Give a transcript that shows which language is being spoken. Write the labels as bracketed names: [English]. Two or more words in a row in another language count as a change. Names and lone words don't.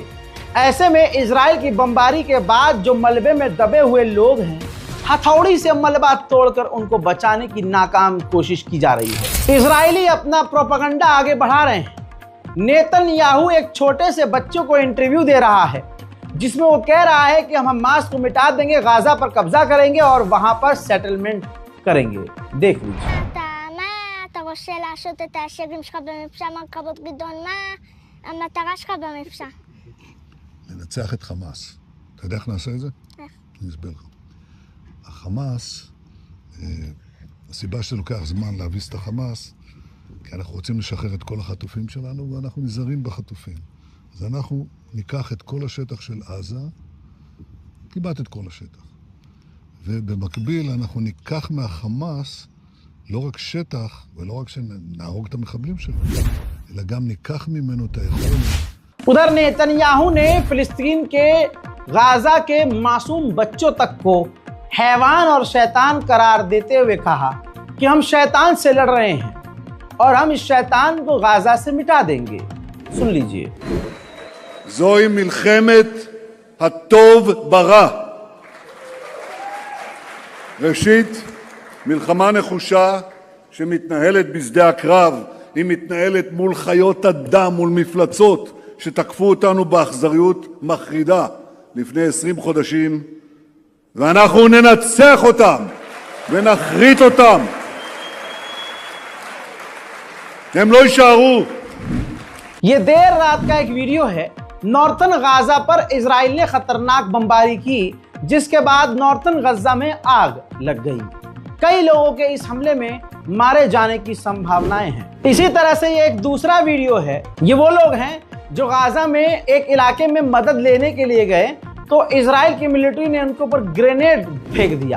[Hindi] ऐसे में इजराइल की बमबारी के बाद जो मलबे में दबे हुए लोग हैं, हथौड़ी से मलबा तोड़कर उनको बचाने की नाकाम कोशिश की जा रही है। इजरायली अपना प्रोपेगेंडा आगे बढ़ा रहे हैं। नेतन्याहू एक छोटे से बच्चों को इंटरव्यू दे रहा है जिसमें वो कह रहा है कि हम हमास को मिटा देंगे, गाजा पर कब्जा करेंगे और वहां पर सेटलमेंट करेंगे। देख लीजिए। [Hebrew] אתה רוצה לעשות את ההישגים שלך במבצע מרכבות גדעון? מה המטרה שלך במבצע? לנצח את חמאס. אתה יודע איך נעשה את זה? איך? אני אסביר לך. החמאס, הסיבה שלוקח זמן להביס את החמאס, כי אנחנו רוצים לשחרר את כל החטופים שלנו, ואנחנו נזהרים בחטופים. אז אנחנו ניקח את כל השטח של עזה, כמעט את כל השטח. ובמקביל אנחנו ניקח מהחמאס לא רק שטח, ולא רק שנהרוג את המחבלים שלו, אלא גם ניקח ממנו את היכולת. [Hindi] उधर नेतन्याहू ने फिलिस्तीन के गाजा के मासूम बच्चों तक को हैवान और शैतान करार देते हुए कहा कि हम शैतान से लड़ रहे हैं और हम इस शैतान को गाजा से मिटा देंगे। सुन लीजिए। [Hebrew] זוהי מלחמת הטוב ברע. ראשית, מלחמה נחושה שמתנהלת בשדה הקרב, היא מתנהלת מול חיות אדם, מול מפלצות שתקפו אותנו באכזריות מחרידה לפני 20 חודשים, ואנחנו ננצח אותם ונחריט אותם. הם לא יישארו. [Hindi] ये देर रात का एक वीडियो है। नॉर्थन गाजा पर इजराइल ने खतरनाक बमबारी की, जिसके बाद नॉर्थन गजा में आग लग गई। कई लोगों के इस हमले में मारे जाने की संभावनाएं हैं। इसी तरह से ये एक दूसरा वीडियो है। ये वो लोग हैं जो गाजा में एक इलाके में मदद लेने के लिए गए तो इजराइल की मिलिट्री ने उनके ऊपर ग्रेनेड फेंक दिया।